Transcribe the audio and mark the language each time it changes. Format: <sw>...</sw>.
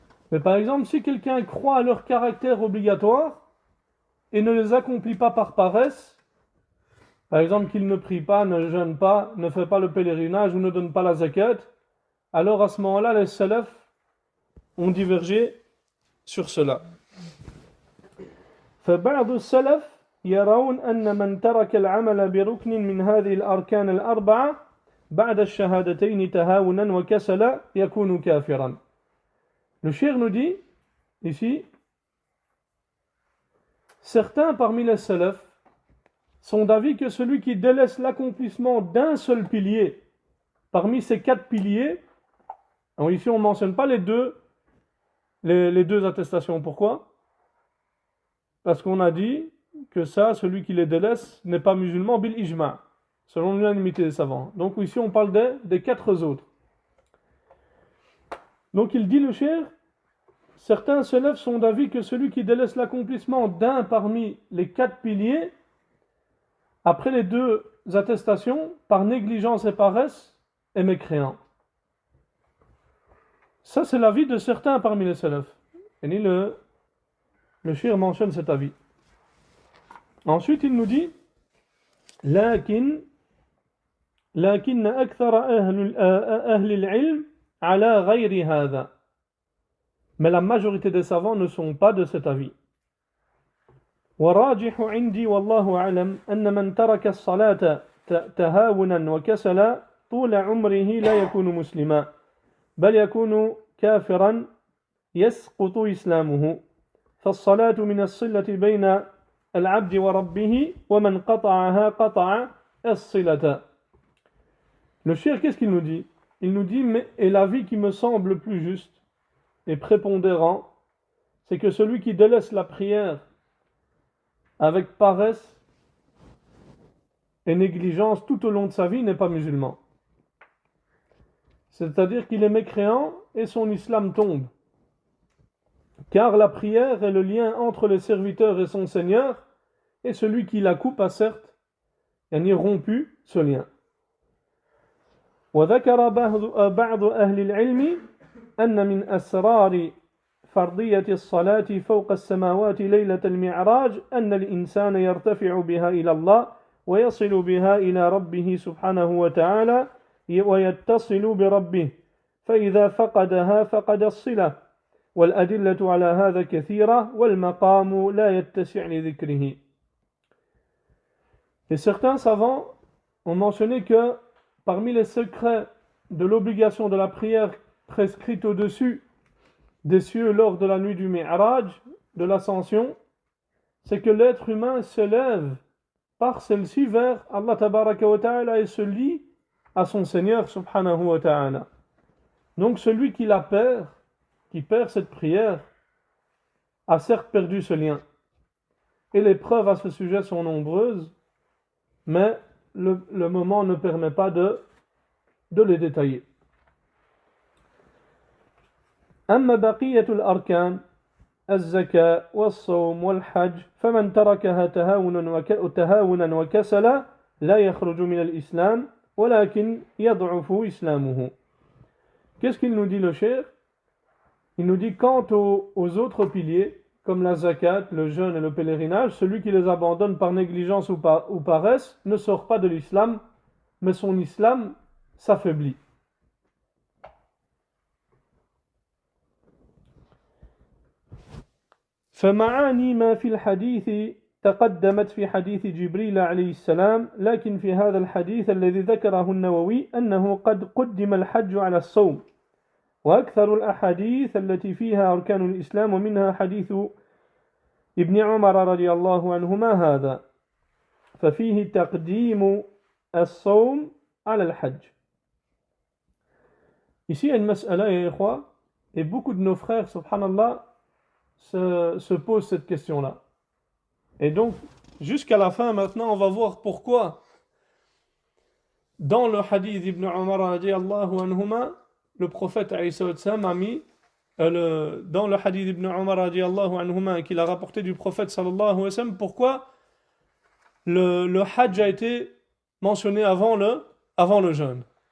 <fr>Mais par exemple, si quelqu'un croit à leur caractère obligatoire et ne les accomplit pas par paresse, par exemple qu'il ne prie pas, ne jeûne pas, ne fait pas le pèlerinage ou ne donne pas la zakat, alors à ce moment-là, les salafs ont divergé sur cela.</fr> <ar>فبعض السلف يرون أن من ترك العمل بركن من هذه الأركان الأربعة بعد الشهادتين تهاونا وكسلا يكون كافرا.</ar> <fr>Le cheikh nous dit ici, certains parmi les salafs sont d'avis que celui qui délaisse l'accomplissement d'un seul pilier parmi ces 4 piliers, alors ici on ne mentionne pas les deux attestations. Pourquoi? Parce qu'on a dit que ça, celui qui les délaisse n'est pas musulman</fr> <ar>bil ijma',</ar> <fr>selon l'unanimité des savants. Donc ici on parle des 4 autres. Donc il dit le cheikh, certains salafs sont d'avis que celui qui délaisse l'accomplissement d'un parmi les 4 piliers, après les 2 attestations, par négligence et paresse, est mécréant. Ça c'est l'avis de certains parmi les salafs. Et le cheikh mentionne cet avis. Ensuite il nous dit</fr> <ar>لكن أكثر أهل العلم على غير هذا.</ar> <fr>Mais la majorité des savants ne sont pas de cet avis.</fr> <ar>وراجح عندي والله أعلم أن من ترك الصلاة تهاونا وكسلا طول عمره لا يكون مسلما بل يكون كافرا يسقط إسلامه فالصلاة من الصلة بين العبد وربه ومن قطعها قطع الصلة.</ar> <fr>Le cheikh, qu'est-ce qu'il nous dit? Il nous dit, et l'avis qui me semble le plus juste et prépondérant, c'est que celui qui délaisse la prière avec paresse et négligence tout au long de sa vie n'est pas musulman. C'est-à-dire qu'il est mécréant et son islam tombe. Car la prière est le lien entre le serviteur et son Seigneur, et celui qui la coupe a certes rompu ce lien.</fr> <ar>وذكر بعض أهل العلم أن من أسرار فرضية الصلاة فوق السماوات ليلة المعراج أن الإنسان يرتفع بها إلى الله ويصل بها إلى ربه سبحانه وتعالى ويتصل بربه فإذا فقدها فقد الصلة والأدلة على هذا كثيرة والمقام لا يتسع لذكره.</ar> <fr>Et certains savants ont mentionné que parmi les secrets de l'obligation de la prière prescrite au-dessus des cieux lors de la nuit du Mi'raj, de l'ascension, c'est que l'être humain se lève par celle-ci vers Allah Tabaraka wa Ta'ala et se lie à son Seigneur Subhanahu wa Ta'ala. Donc celui qui la perd, qui perd cette prière, a certes perdu ce lien. Et les preuves à ce sujet sont nombreuses, mais le moment ne permet pas de les détailler.</fr> <ar>أما بقية الأركان الزكاة والصوم والحج فمن تركها تهاونا وكسلا لا يخرج من الإسلام ولكن يضعف إسلامه.</ar> <fr>Qu'est-ce qu'il nous dit le cheikh? Il nous dit quant aux autres piliers comme la zakat, le jeûne et le pèlerinage, celui qui les abandonne par négligence ou paresse ne sort pas de l'islam, mais son islam s'affaiblit.</fr> <ar>فمعاني ما في الحديث تقدمت في حديث جبريل عليه السلام لكن في هذا الحديث الذي ذكره النووي أنه قد قدم الحج على الصوم وأكثر الأحاديث التي فيها أركان الإسلام ومنها حديث ابن عمر رضي الله عنهما هذا ففيه تقديم الصوم على الحج.</ar> <fr>Ici il y a une mas'ala et beaucoup de nos frères subhanallah se pose cette question-là. Et donc, jusqu'à la fin, maintenant, on va voir pourquoi, dans le hadith d'Ibn Umar radiallahu anhuma, le prophète a mis, dans le hadith d'Ibn Umar radiallahu anhuma, qu'il a rapporté du prophète sallallahu alayhi wa sallam, pourquoi le hajj a été mentionné avant le jeûne.</fr>